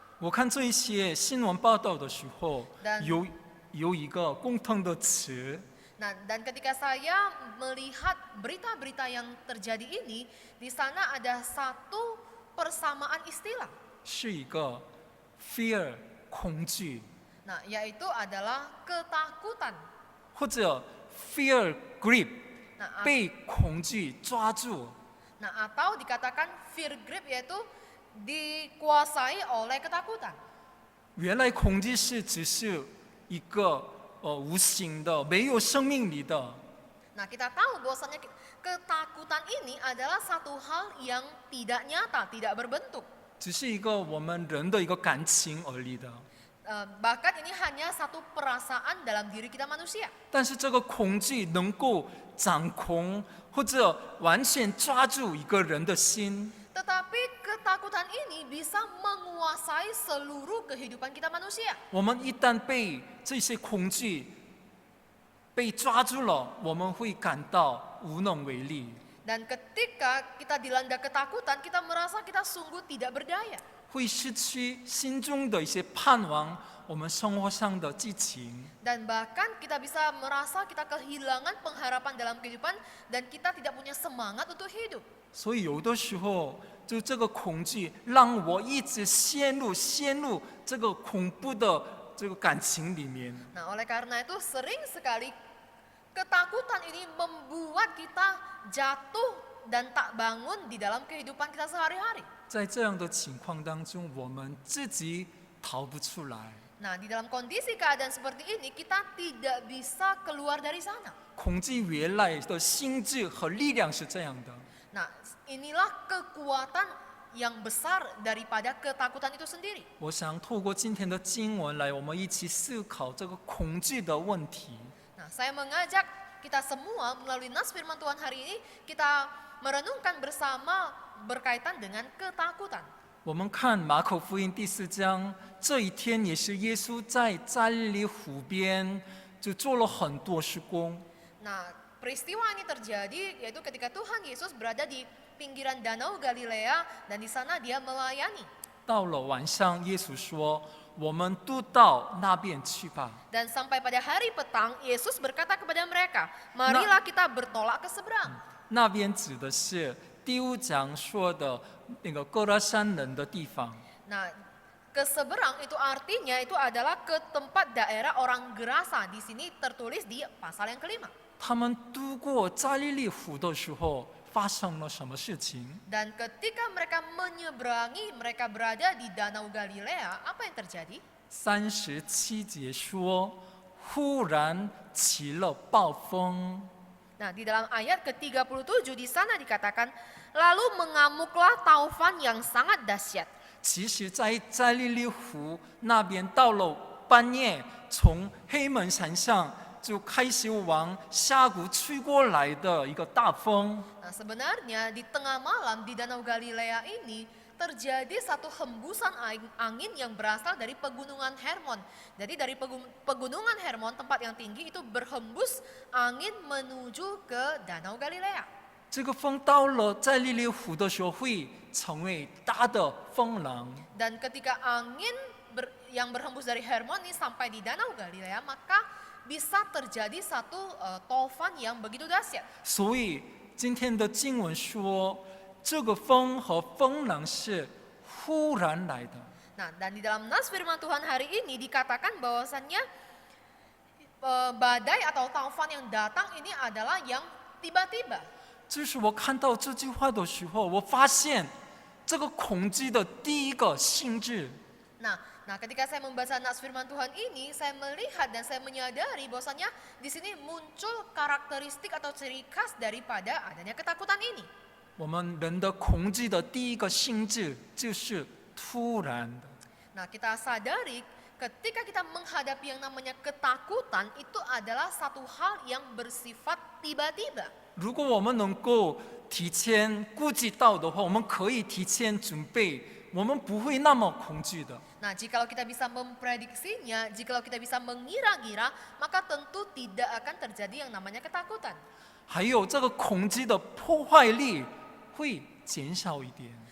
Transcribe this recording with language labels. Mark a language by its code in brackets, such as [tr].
[zh] 我看这一些新闻报道的时候，有一个共同的词， [id] Nah, dan ketika saya melihat berita-berita yang terjadi ini, di sana ada satu persamaan istilah. [zh] 是一个 fear 恐惧， [id] Nah, yaitu adalah ketakutan. [zh] 或者 fear grip Nah, 被恐惧抓住。 [id] nah, atau dikatakan fear grip yaitu dikuasai oleh ketakutan. [zh] 原来恐惧是只是一个无形的、没有生命力的。 [id] Nah, kita tahu bahwasanya ketakutan ini adalah satu hal yang tidak nyata, tidak berbentuk. [zh] 只是一个我们人的一个感情而已的。 [id] Bahkan ini hanya satu perasaan dalam diri kita manusia. [zh] 但是这个恐惧能够掌控或者完全抓住一个人的心。 [id] Tetapi ketakutan ini bisa menguasai seluruh kehidupan kita manusia. [zh] 我们一旦被这些恐惧被抓住了，我们会感到无能为力。 [id] Dan ketika kita dilanda ketakutan, kita merasa kita sungguh tidak berdaya. [zh] 会失去心中的一些盼望，我们生活上的激情。 [id] Dan bahkan kita bisa merasa kita kehilangan pengharapan dalam kehidupan dan kita tidak punya semangat untuk hidup. [zh] 所以有的时候，就这个恐惧让我一直陷入这个恐怖的这个感情里面。 [id] Nah, oleh karena itu sering sekali ketakutan ini membuat kita jatuh dan tak bangun di dalam kehidupan kita sehari-hari. [zh] 在这样的情况当中，我们自己逃不出来。 [id] Nah, di dalam kondisi keadaan seperti ini, kita tidak bisa keluar dari sana. [zh] 恐惧原来的心智和力量是这样的。 [id] Nah, inilah kekuatan yang besar daripada ketakutan itu sendiri. [zh] 我想透过今天的经文来，我们一起思考这个恐惧的问题。 [id] Nah, saya mengajak kita semua melalui nas firman Tuhan hari ini, kita merenungkan bersama berkaitan dengan ketakutan. [zh] 我们看马可福音第4章，这一天也是耶稣在加利利湖边就做了很多事工。 [id] Nah, peristiwa ini terjadi yaitu ketika Tuhan Yesus berada di pinggiran Danau Galilea dan di sana dia melayani. [zh] 到了晚上，耶稣说：“我们都到那边去吧。” [id] Dan sampai pada hari petang, Yesus berkata kepada mereka, marilah kita bertolak ke seberang. [zh] 那边指的是第5章说的那个歌拉山人的地方。 [id] Nah, ke seberang itu artinya itu adalah ke tempat daerah orang Gerasa. Di sini tertulis di pasal yang kelima. [zh] 他们渡过加利利湖的时候，发生了什么事情？ [id] Dan ketika mereka menyeberangi, mereka berada di Danau Galilea, apa yang terjadi? [zh] 37节说，忽然起了暴风。 [id] Nah, di dalam ayat ke-37 di sana dikatakan, lalu mengamuklah taufan yang sangat dahsyat. [zh] 其实，在加利利湖那边，到了半夜，从黑门山上就开始往峡谷吹过来的一个大风。 [id] Nah, sebenarnya di tengah malam di Danau Galilea ini terjadi satu hembusan angin yang berasal dari pegunungan Hermon. Jadi dari pegunungan Hermon, tempat yang tinggi itu berhembus angin menuju ke Danau Galilea. [zh] 这个风到了加利利湖的时候，会成为大的风浪。 [id] Dan ketika angin yang berhembus dari Hermon ini sampai di Danau Galilea, maka bisa terjadi satu taufan yang begitu dahsyat. [zh] 所以今天的经文说，这个风和风浪是忽然来的。 [id] Nah, dan di dalam nas firman Tuhan hari ini dikatakan bahwasannya badai atau taufan yang datang ini adalah yang tiba-tiba. [zh] 就是我看到这句话的时候，我发现这个恐惧的第一个性质 [id] Nah, ketika saya membaca nas firman Tuhan ini, saya melihat dan saya menyadari bahwasannya di sini muncul karakteristik atau ciri khas daripada adanya ketakutan ini. [zh] 我们人的恐惧的第一个性质就是突然的。 [id] Nah, kita sadari ketika kita menghadapi yang namanya ketakutan itu adalah satu hal yang bersifat tiba-tiba. [zh] 如果我们能够提前顾及到的话，我们可以提前准备，我们不会那么恐惧的。 [id] Nah, jikalau kita bisa memprediksinya, jikalau kita bisa mengira-ngira, maka tentu tidak akan terjadi yang namanya ketakutan. [zh] 还有这个恐惧的破坏力会减少一点。